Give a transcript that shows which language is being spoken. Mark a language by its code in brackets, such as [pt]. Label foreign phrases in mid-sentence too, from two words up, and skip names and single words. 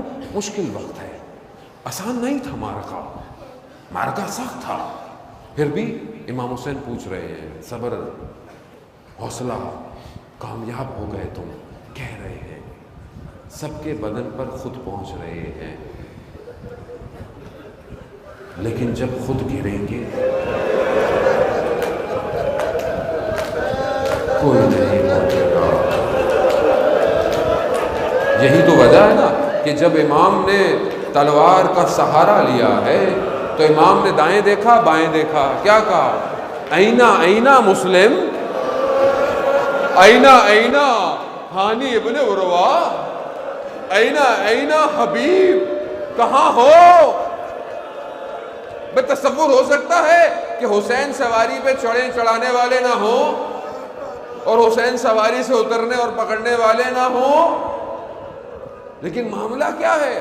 [ur] مشکل وقت ہے، آسان نہیں تھا معرکہ، معرکہ سخت تھا، پھر بھی امام حسین پوچھ رہے ہیں، صبر، حوصلہ، کامیاب ہو گئے تم، کہہ رہے ہیں، سب کے بدن پر خود پہنچ رہے ہیں، لیکن جب خود گریں گے کوئی نہیں پہنچے گا. یہی تو وجہ ہے نا کہ جب امام نے تلوار کا سہارا لیا ہے تو امام نے دائیں دیکھا بائیں دیکھا، کیا کہا؟ [ar] اینا اینا مسلم، اینا اینا ہانی ابن عروہ، اینا اینا حبیب، [ur] کہاں ہو؟ بے تصور ہو سکتا ہے کہ حسین سواری پہ چڑھانے والے نہ ہوں اور حسین سواری سے اترنے اور پکڑنے والے نہ ہوں، لیکن معاملہ کیا ہے؟